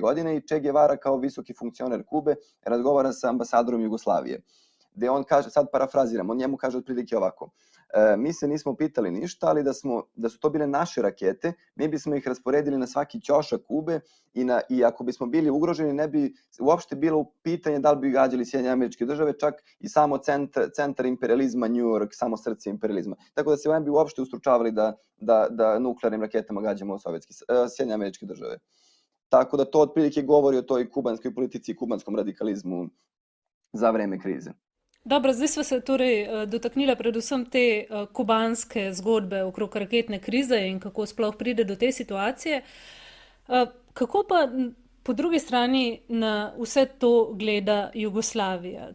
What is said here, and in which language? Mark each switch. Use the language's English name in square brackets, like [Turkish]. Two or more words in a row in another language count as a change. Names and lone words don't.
[Serbian] godine i Che Guevara kao visoki funkcioner Kube razgovara sa ambasadorom Jugoslavije, gde on kaže, sad parafraziram, on njemu kaže otprilike ovako: mi se nismo pitali ništa, ali da su to bile naše rakete, mi bismo ih rasporedili na svaki ćošak Kube i ako bismo bili ugroženi, ne bi uopšte bilo pitanje da li bi gađali Sjedinjene Američke Države, čak i samo centar imperializma New York, samo srce imperializma. Tako da se ne bi uopšte ustručavali da nuklearnim raketama gađamo Sjedinjene Američke Države. Tako da to otprilike govori o toj kubanskoj politici i kubanskom radikalizmu za vreme krize. [Slovenian] Dobro, zdaj smo se torej dotaknila predvsem te kubanske zgodbe okrog raketne krize in kako sploh pride do te situacije. Kako pa po drugi strani na vse to gleda Jugoslavija?